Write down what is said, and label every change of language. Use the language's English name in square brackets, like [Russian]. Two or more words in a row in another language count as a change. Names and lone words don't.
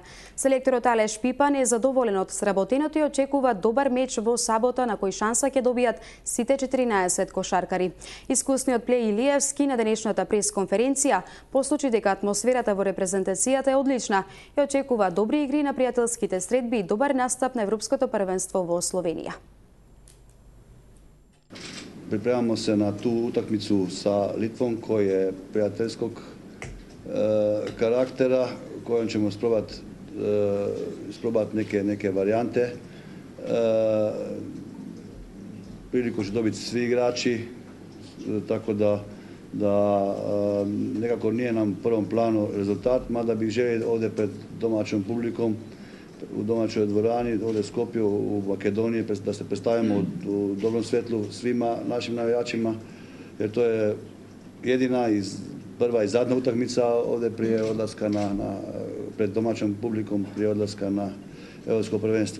[Macedonian] Селекторот Алеш Пипан е задоволен од сработеното и очекува добар меч во сабота на кој шанса ќе добијат сите 14 кошаркари. Искусниот Плеј Илиевски на денешната пресконференција посочи дека атмосферата во репрезентацијата е одлична и очекува добри игри на пријателските средби и добар настап на Европското првенство во Словенија. [Croatian] Pripremamo se na tu utakmicu sa Litvom koji je prijateljskog karaktera, kojom ćemo isprobati neke varijante. Priliku će dobiti svi igrači, tako da nekako nije nam u prvom planu rezultat, mada bih želio ovdje pred domaćom publikom u domaćoj dvorani, ovdje u Skopju, u Makedoniji, da se predstavimo u dobrom svjetlu svima našim navijačima, jer to je jedina prva i zadnja utakmica ovdje prije odlaska pred domaćom publikom, prije odlaska na Europsko prvenstvo.